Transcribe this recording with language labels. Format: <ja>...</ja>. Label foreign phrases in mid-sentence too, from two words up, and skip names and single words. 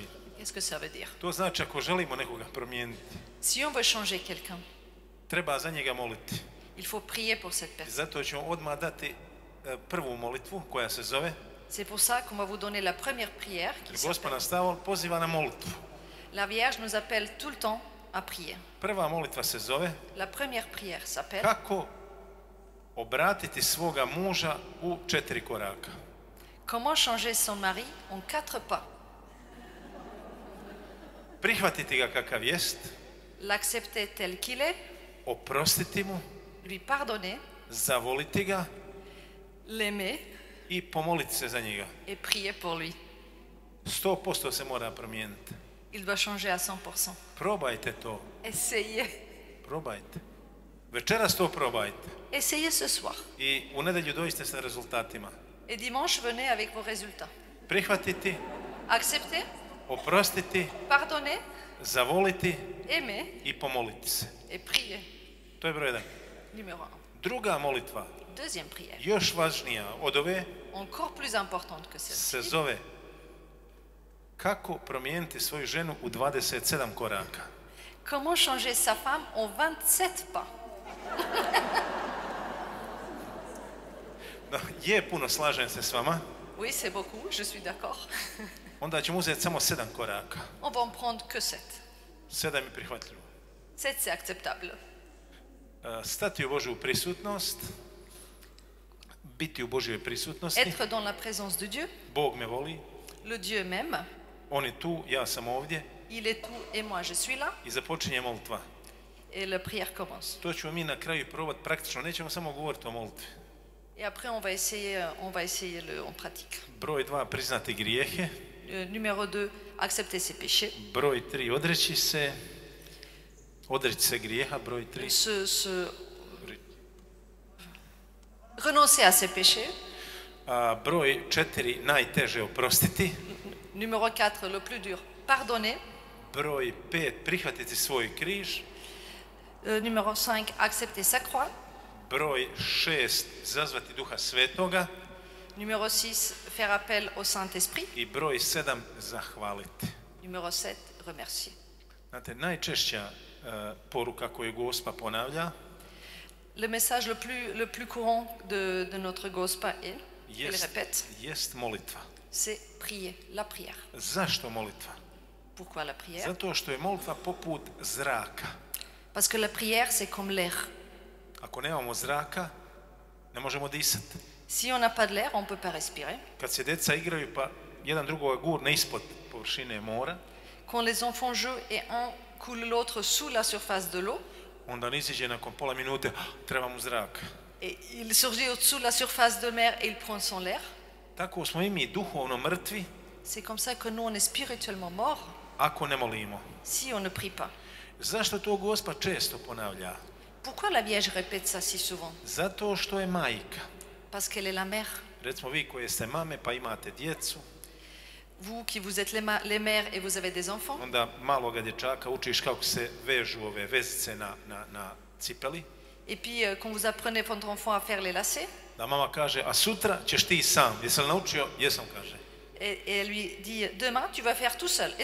<fr>Qu'est-ce que ça veut dire?</fr> <hr>To znači ako želimo nekoga promijeniti,</hr> <fr>Si on veut changer quelqu'un,</fr> <hr>treba za njega moliti.</hr> <fr>il faut prier pour cette personne.</fr> <hr>Zato ćemo odmah dati prvu molitvu koja se zove,</hr> <fr>C'est pour ça qu'on va vous donner la première prière qui</fr> <hr>jer Gospod</hr> <fr>s'appelle.</fr> <hr>nas stalno poziva na molitvu.</hr> <fr>La Vierge nous appelle tout le temps à prier.</fr> <hr>Prva molitva se zove</hr> <fr>La première prière s'appelle</fr> <hr>kako obratiti svoga muža u 4 koraka.</hr> <fr>Comment changer son mari en 4 pas.</fr> <hr>Prihvatiti ga kakav jest,</hr> <fr>L'accepter tel qu'il est,</fr> <hr>oprostiti mu,</hr> <fr>lui pardonner,</fr> <hr>zavoliti ga</hr> <fr>l'aimer</fr> <hr>i pomoliti se za njega.</hr> <fr>et prier pour lui.</fr> <hr>100% se mora promijeniti.</hr> <fr>Il doit changer à 100%.</fr> <hr>Probajte to,</hr> <fr>Essayez.</fr> <hr>probajte. Večeras to probajte.</hr> <fr>Essayez ce soir.</fr> <hr>I u nedjelju dođite sa rezultatima.</hr> <fr>Et dimanche, venez avec vos résultats.</fr> <hr>Prihvatiti,</hr> <fr>Accepter,</fr> <hr>oprostiti,</hr> <fr>pardonner,</fr> <hr>zavoliti</hr> <fr>aimer</fr> <hr>i pomoliti se.</hr> <fr>et prier.</fr> <hr>To je broj 1.</hr> <fr>Numéro 1.</fr> <hr>Druga molitva,</hr> <fr>Deuxième prière,</fr> <hr>još važnija od ove,</hr> <fr>encore plus importante que</fr> <hr>se</hr> <fr>celle-ci.</fr> <hr>zove kako promijeniti svoju ženu u 27 koraka.</hr> <fr>Comment changer sa femme en 27 pas.</fr> <hr>No, je puno, slažem se s vama.</hr> <fr>Oui, c'est beaucoup, je suis d'accord.</fr> <hr>Onda ćemo uzeti samo 7 koraka.</hr> <fr>On va en prendre que 7.</fr> <hr>7 je prihvatljivo.</hr> <fr>7, c'est acceptable.</fr> <hr>Stati u Božju prisutnost, biti u Božjoj prisutnosti.</hr> <fr>Être dans la présence de Dieu.</fr> <hr>Bog me voli,</hr> <fr>Le Dieu m'aime.</fr> <hr>on je tu, ja sam ovdje</hr> <fr>Il est tout et moi je suis là.</fr> <hr>i započinje molitva.</hr> <fr>Et la prière commence.</fr> <hr>To ćemo mi na kraju probati praktično, nećemo samo govoriti o molitvi.</hr> <fr>Et après, on va essayer en pratique.</fr> <hr>Broj 2, priznati grijehe.</hr> <fr>Numéro 2, accepter ses péchés.</fr> <hr>Broj 3, odreći se grijeha. Broj 3.</hr> <fr>Renoncer à ses péchés.</fr> <hr>Broj 4, najteže oprostiti.</hr> <fr>Numéro 4, le plus dur, pardonner.</fr> <hr>Broj 5, prihvatiti svoj križ.</hr> <fr>Numéro 5, accepter sa croix.</fr> <hr>Broj 6, zazvati Duha Svetoga.</hr> <fr>Numéro 6, faire appel au Saint-Esprit.</fr> <hr>I broj 7, zahvaliti.</hr> <fr>Numéro 7, remercier.</fr> <hr>Znate, najčešća poruka koju Gospa ponavlja</hr> <fr>Le message le plus courant de notre Gospa est, elle répète,</fr> <hr>jest molitva.</hr> <fr>c'est prier, la prière.</fr> <hr>Zašto molitva?</hr> <fr>Pourquoi la prière?</fr> <hr>Zato što je molitva poput zraka.</hr> <fr>Parce que la prière, c'est comme l'air.</fr> <hr>Ako nemamo zraka, ne možemo disati.</hr> <fr>Si on n'a pas de l'air, on ne peut pas respirer.</fr> <hr>Kad se deca igraju pa jedan drugoga gurne ispod površine mora,</hr> <fr>Quand les enfants jouent et un coule l'autre sous la surface de l'eau,</fr> <hr>onda on iziđe nakon pola minute, treba mu zrak.</hr> <fr>et il surgit au-dessous de la surface de mer et il prend son l'air,</fr> <hr>Tako smo i mi duhovno mrtvi</hr> <fr>c'est comme ça que nous, on est spirituellement morts</fr> <hr>ako ne molimo.</hr> <fr>si on ne prie pas.</fr> <hr>Zašto to Gospa često ponavlja?</hr> <fr>Pourquoi la Vierge répète ça si souvent?</fr> <hr>Zato što je majka.</hr> <fr>Parce qu'elle est la mère.</fr> <hr>Recimo vi koji ste mame pa imate djecu,</hr> <fr>Vous qui vous êtes les mères et vous avez des enfants,</fr> <hr>onda maloga dječaka učiš kako se vežu ove vezice na cipeli,</hr> <fr>et puis quand vous apprenez votre enfant à faire les lacets,</fr> <hr>da mama kaže, a sutra ćeš ti sam. Jesi li naučio? Jesam, kaže.</hr> <fr>et elle lui dit, demain tu vas faire tout seul.</fr>